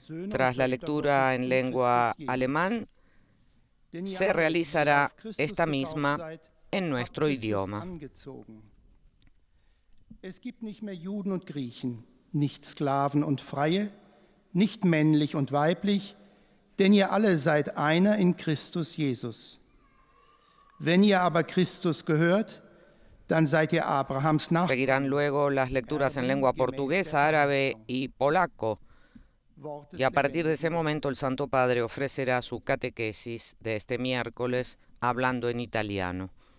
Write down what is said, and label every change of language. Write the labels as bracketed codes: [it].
[es] Tras la lectura en lengua alemán, se realizará esta misma en nuestro idioma. [de] Es gibt nicht mehr Juden und Griechen, nicht Sklaven und Freie, nicht männlich und weiblich, denn ihr alle seid einer in Christus Jesus. Wenn ihr aber Christus gehört, dann seid ihr Abrahams Nachkommen. [es] Seguirán luego las lecturas en lengua portuguesa, árabe y polaco. Y a partir de ese momento el Santo Padre ofrecerá su catequesis de este miércoles hablando en italiano.